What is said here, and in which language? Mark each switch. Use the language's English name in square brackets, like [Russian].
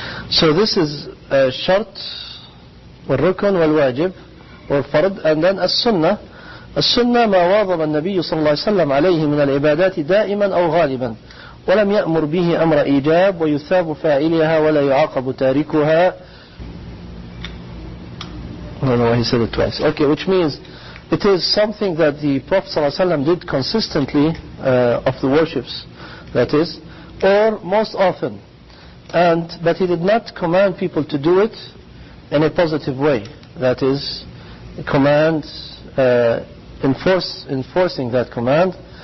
[English] So this is shart, [Arabic] والركن والواجب والفرض, [English] and then السنة. [Arabic] السنة ما واظب النبي صلى الله عليه وسلم عليه من العبادات دائما أو غالبا ولم يأمر به أمر إيجاب ويثاب فاعلها ولا يعاقب تاركها. [English] I don't know why he said it twice. Okay, which means it is something that the Prophet ﷺ did consistently of the worships, that is, or most often, but he did not command people to do it in a positive way, that is, command, enforcing that command.